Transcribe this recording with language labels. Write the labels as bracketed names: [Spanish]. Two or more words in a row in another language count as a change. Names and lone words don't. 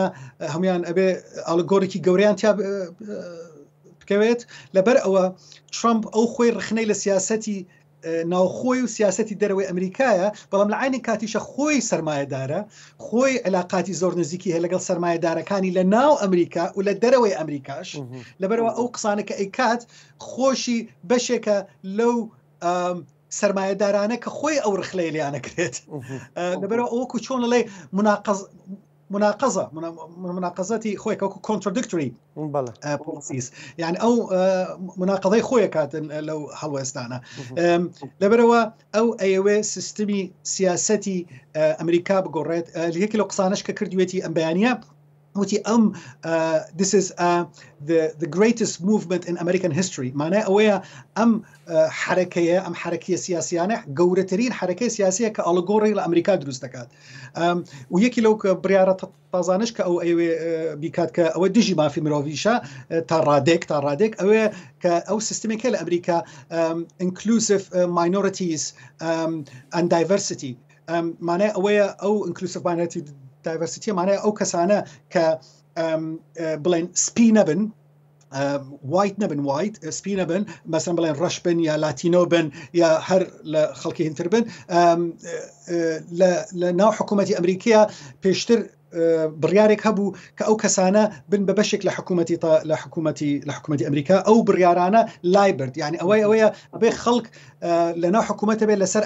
[Central Kurdish] هەمویان ئەبێ ئالگۆڕێکی گەوریان تیا بکەوێت لەبەر ئەوە ترامپ ئەو خۆی رخنەی لە سیاسەتی ناوخۆی و سیاسەتی دەرەوەی ئەمریکایە بەڵام لە عینی کاتیشە خۆی سەرمایەدارە خۆی علاقاتی زۆر نزیکی هەیە لەگەڵ سەرمایەدارەکانی لە ناو ئەمریکا و لە دەرەوەی ئەمریکاش لەبەرەوە ئەو قسانەکە ئەیکات خۆشی بەشێکە لەو سەرمایەدارانە کە خۆی ئەو رخلەی لیانەکرێت لەبەرەوە ئەوەکو چۆن لەڵێ مناقەزەتی خۆی وەکو [English] contradictory policies [Central Kurdish] يعني ئەو مناقەضەی خۆی کاتن لەو هەڵوێستانە لەبەرەوە ئەو ئەیەوێ سیستمی سیاسەتی ئەمریکا بگۆڕێت یەکی لەو قسانەش کە کردوێتی ئەم بەیانیە وتی [English] this is the greatest movement in American history [Central Kurdish] معناه ئەوەیە ئەم حرەکەیە ئەم حرەکیە سیاسیانە گەورەترین حرەکەی سیاسیە کە ئەڵگۆڕی لە ئەمریکا دروست دەکات و یەکی لەو بڕیارە تازانش کە ئەو ئەوێ بیکات کە ئەوە دژی مافی مرۆڤیشە تا ڕادێک ئەوەیە کە ئەو سیستمێکە لە ئەمریکا [English] inclusive minorities and diversity [Central Kurdish] معناه ئەوەیە ئەو [English] inclusive minority diversity [Central Kurdish] معناه ئەو کەسانە کە بڵێن سپی نەبن white نەبن white سپی نەبن مەسەن بڵێن ڕەش بن یا لاتینۆ بن یا هەر لە خەڵکی هینتر بن لە ناو حکوومەتی ئەمریکا پێشتر بڕیارێک هەبوو کە ئەو کەسانە بن بە بەشێک لە حکوومەتی ئەمریکا ئەو بڕیارانە لای برد یعنی ئەوەیە ئەبێ خەڵک لە ناو حکوومەتە بێت